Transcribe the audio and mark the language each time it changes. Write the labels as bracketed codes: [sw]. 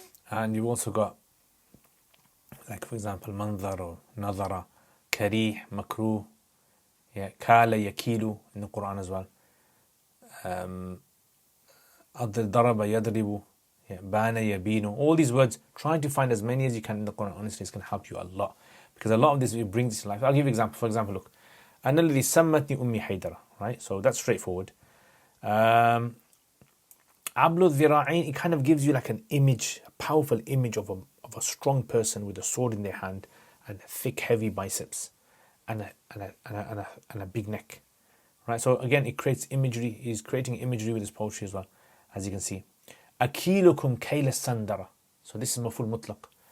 [en] And you've also got, like for example, manzar or nazara, karih, makruh, yeah, kala yakilu in the Quran as well. [ar] Adl daraba yadribu, yeah, bana yabinu. [en] All these words, trying to find as many as you can in the Quran. Honestly, it's going to help you a lot, because a lot of this, it brings this to life. I'll give you an example. For example, look, [ar] أَنَا الَّذِي سَمَّتْنِي أُمِّي حَيْدَرَ, [en] right? So that's straightforward. [ar] Ablu dhira'in, [en] it kind of gives you like an image, a powerful image of a strong person with a sword in their hand and thick, heavy biceps and a big neck, right? So again, it creates imagery. He's creating imagery with his poetry as well, as you can see. [ar] Akilukum kayla sandara. [en] So this is maful mutlaq.